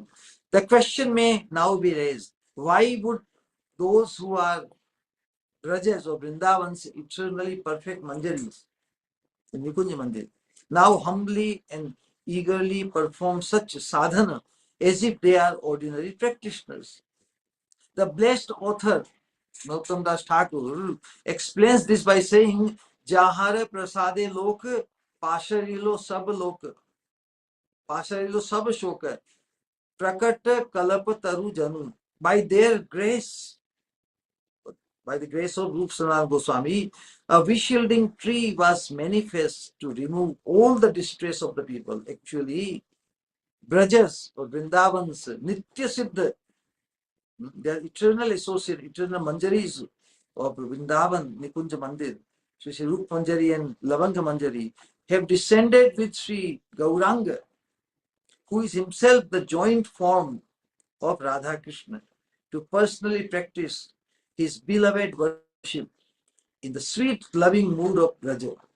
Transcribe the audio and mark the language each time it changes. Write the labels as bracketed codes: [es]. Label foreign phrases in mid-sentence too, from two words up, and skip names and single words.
[en] The question may now be raised, why would those who are Rajas or Vrindavan's eternally perfect Manjaris in Nikunja Mandir now humbly and eagerly perform such sadhana as if they are ordinary practitioners? The blessed author Nauttam Das Thakur explains this by saying, [bn] যাহারে প্রসাদে লোক, পাসরিলো সব লোক, পাসরিলো সব শোক, প্রকট কলপ তরু জানু. [en] By their grace, by the grace of Rup Sanatana Goswami, a wish-yielding tree was manifest to remove all the distress of the people. Actually, Brajas or Vrindavans, Nitya Siddha, they are eternal associate, eternal manjaris of Vrindavan, Nikunja Mandir, Sri Rup Manjari and Lavanga Manjari, have descended with Sri Gauranga, who is himself the joint form of Radha Krishna, to personally practice his beloved worship in the sweet, loving mood of Raja,